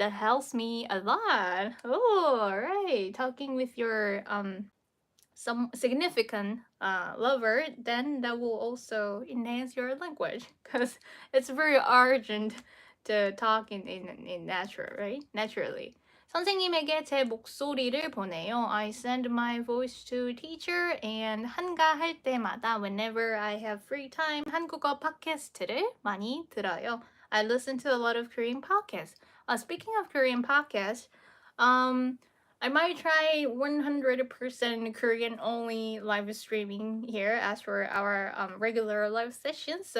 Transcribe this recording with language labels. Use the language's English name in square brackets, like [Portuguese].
[English] That helps me a lot. Oh, all right. Talking with your some significant lover, then that will also enhance your language, because it's very urgent to talk in natural, right? Naturally. [Korean] 선생님에게 제 목소리를 보내요. [English] I send my voice to teacher and 한가할 때마다 whenever I have free time 한국어 팟캐스트를 많이 들어요. I listen to a lot of Korean podcasts. Speaking of Korean podcasts, I might try 100% Korean only live streaming here as for our regular live sessions.